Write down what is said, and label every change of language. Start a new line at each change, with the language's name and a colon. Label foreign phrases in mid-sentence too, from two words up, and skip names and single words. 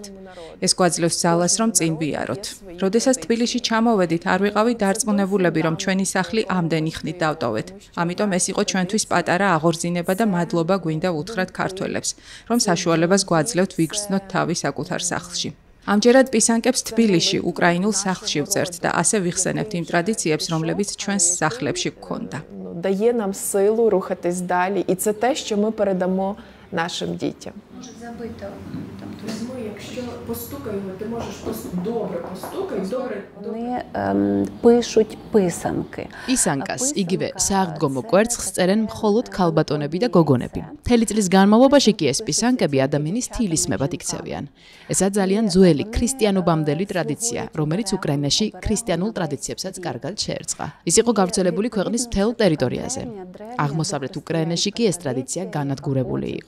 Georgian: ეს გვაძლევს ძალას, რომ წინ ვიაროთ. როდესაც თბილისში ჩამოვედით, არ ვიყავით დარწმუნებულები, რომ ჩვენი სახლი ამდენი ხნით დავტოვეთ. ამიტომ ეს იყო ჩვენთვის პატარა აღორძინება და მადლობა გვინდა უთხრათ ქართველებს, რომ საშუალებას გვაძლევთ ვიგრძნოთ თავი საკუთარ სახლში. ამჯერად პისანკებს თბილისში, უკრაინულ სახლში ვწერთ და ასე ვიხსენებთ იმ ტრადიციებს, რომლებიც ჩვენს სახლებში გქონდა.
Ukrainian: Дає нам силу рухатись далі, і це те, що ми передамо нашим дітям. Якщо постукаємо, ти можеш добре постукай, добре. Вони пишуть писанки.
Georgian: პისანკას, იგივე სააღდგომო კვერცხს წერენ მხოლოდ ქალბატონები და გოგონები. მთელი წლის განმავლობაში კი ეს პისანკები ადამიანის თილისმებად იქცევიან. ესა ძალიან ძველი ქრისტიანობამდელი ტრადიცია, რომელიც უკრაინაში ქრისტიანულ ტრადიციებსაც კარგად შეერწყა. ის იყო გავრცელებული ქვეყნის მთელ ტერიტორიაზე. აღმოსავლეთ უკრაინაში კი ეს ტრადიცია განადგურებული იყო.